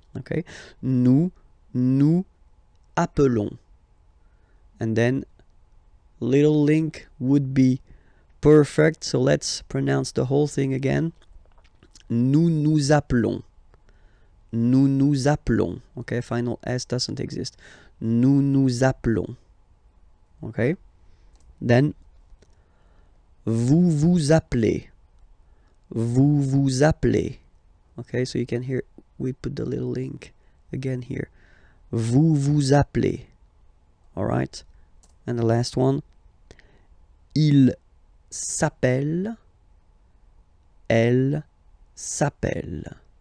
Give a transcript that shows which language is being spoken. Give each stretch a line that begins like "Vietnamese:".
English: Okay,
French: nous appelons,
English: and then little link would be perfect. So let's pronounce the whole thing again.
French: Nous appelons. Nous appelons.
English: Okay, final s doesn't exist.
French: Nous appelons.
English: Okay, then
French: vous vous appelez. Vous vous appelez.
English: Okay, so you can hear we put the little link again here.
French: Vous vous appelez.
English: All right, and the last one,
French: il s'appelle. Elle s'appelle.